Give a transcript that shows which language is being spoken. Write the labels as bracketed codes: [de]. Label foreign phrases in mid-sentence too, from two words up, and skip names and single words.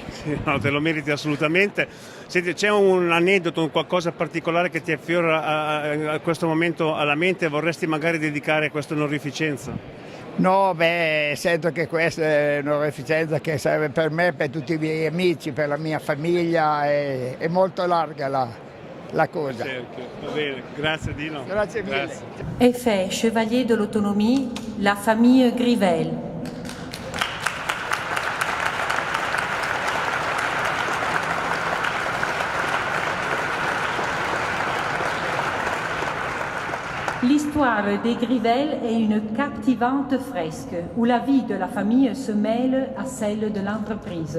[it] No, te lo meriti assolutamente. Senti, c'è un aneddoto, un qualcosa particolare che ti affiora a questo momento alla mente e vorresti magari dedicare questa onorificenza? No, sento che questa è un'onorificenza che serve per me, per tutti i miei amici, per la mia famiglia, è molto larga la cosa. Va bene, grazie Dino. Grazie mille. Grazie. [fr] Effet Chevalier de l'Autonomie, la famille Grivel. L'histoire des Grivel est une captivante fresque où la vie de la famille se mêle à celle de l'entreprise.